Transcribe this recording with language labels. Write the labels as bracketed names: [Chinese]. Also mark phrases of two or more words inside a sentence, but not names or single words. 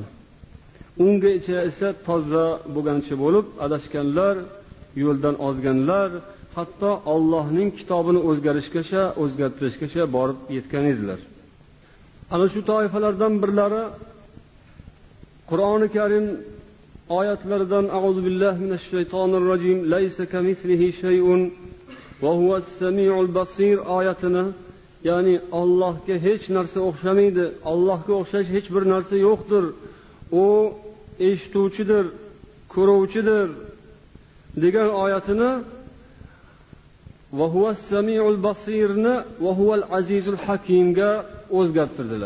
[Uzbek] Unga esa toza bo'lgancha bo'lib, adashganlar, yo'ldan ozganlar, hatto Allohning kitobini o'zgartirishgacha borib yetgan edilar. Ana shu toifalardan birlari Qur'oni Karim oyatlaridan [Arabic] أعوذ بالله من الشيطان الرجيم، ليس كمثله شيء وهو السميع البصير [Uzbek] oyatini, ya'ni Allohga hech narsa o'xshamaydi, Allohga o'xshash hech bir narsa yo'qdir. U eshituvchidir, ko'ruvchidir degan oyatini [Arabic] وهو السميع البصير وهو العزيز الحكيم [Uzbek] o'zgartirdilar.